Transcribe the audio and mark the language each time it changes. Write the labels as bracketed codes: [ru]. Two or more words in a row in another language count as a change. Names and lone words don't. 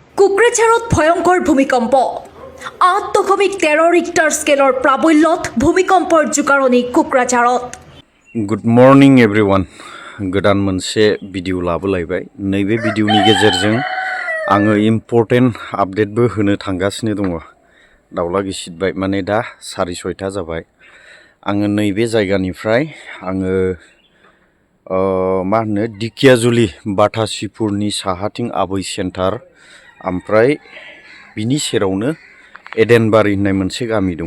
[as] কোকৰাঝাৰত ভয়ংকৰ ভূমিকম্প 8.13 ৰিক্টাৰ স্কেলৰ প্ৰাবল্যত ভূমিকম্পৰ জোকাৰণি কোকৰাঝাৰত। [en] good morning everyone [brx] गोदान मोनसे भिडिअ लाबोलायबाय नैबे भिडिअनि गेजेरजों आङो [en] important update [brx] होनो थांगासिनो दङ। दाउला गिसिदबाय माने दा 6:30 जाबाय। आङो नैबे जायगानिफ्राय आङो मा होनो दिकियाजुलि बाटासिपुरनि साहाथिं आबै सेन्टार ओमफ्राय बिनि सेरावनो एडेनबारि होननाय मोनसे गामि दङ।